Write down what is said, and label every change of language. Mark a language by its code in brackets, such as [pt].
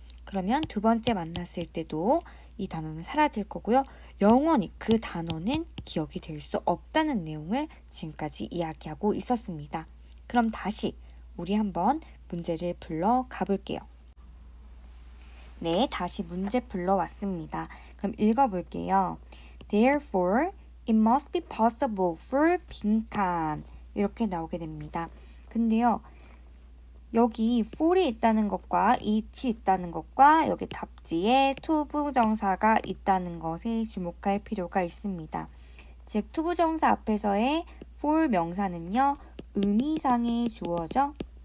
[ko] 그러면 두 번째 만났을 때도 이 단어는 사라질 거고요. 영원히 그 단어는 기억이 될 수 없다는 내용을 지금까지 이야기하고 있었습니다. 그럼 다시 우리 한번 문제를 불러 가볼게요. 네, 다시 문제 불러왔습니다. 그럼 읽어볼게요. [en] Therefore, it must be possible for [ko] 빈칸 이렇게 나오게 됩니다. 근데요, 여기 for이 있다는 것과 it이 있다는 것과 여기 답지에 투부정사가 있다는 것에 주목할 필요가 있습니다. 즉, 투부정사 앞에서의 for 명사는요, 의미상의 주어죠.